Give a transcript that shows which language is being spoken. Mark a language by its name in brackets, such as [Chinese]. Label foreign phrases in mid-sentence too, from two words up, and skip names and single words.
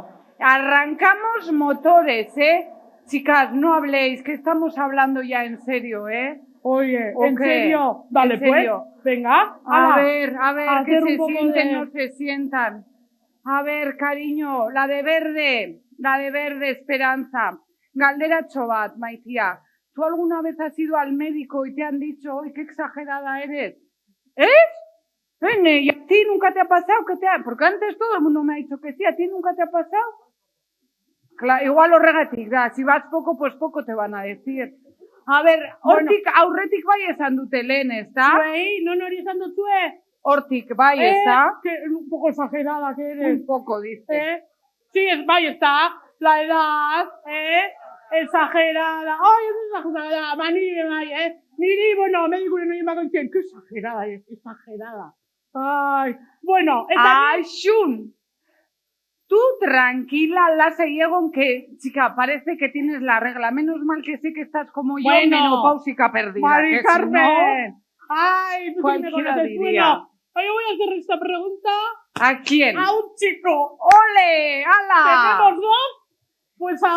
[Spanish] Arrancamos motores, Chicas, no habléis, que estamos hablando ya en serio, Oye, ¿O ¿en qué? serio? Dale, ¿En serio? pues, venga, A hala. ver, a que hacer un se poco sienten, de- no se sientan. A ver, cariño, la de verde, Esperanza. [Basque] Galdera bat, Maitia. [Spanish] ¿Tú alguna vez has ido al médico y te han dicho, ¡ay, qué exagerada eres! ¿Y a ti nunca te ha pasado que Porque antes todo el mundo me ha dicho que sí, ¿a ti nunca te ha pasado? Claro, [Basque] igual horregatik da, [Spanish] si vas poco, pues poco te van a decir. A ver, [Basque] hortik aurretik bai esan dute lehen, ezta? Zuei, no hori esan duzue? Hortik bai, ezta? [Spanish] Que un poco exagerada que eres. Un poco, dice. Sí, ahí está, la edad, exagerada. Ay, es exagerada, [Basque] Niri, bueno, medikuren egin bako itxen, [Spanish] que exagerada es, exagerada. Ay, bueno, ¡Ay, Shun! Tú tranquila, [Basque] lasai egon, [Spanish] que, chica, parece que tienes la regla. Menos mal que sé que estás como yo, Bueno, menopáusica perdida. Mari que si Carmen. Ay, tú sí me cualquiera conoces. diría. Bueno, yo voy a hacer esta pregunta ¿A quién? a un chico. ¡Ole! ¡Hala! ¿Tenemos dos? Pues a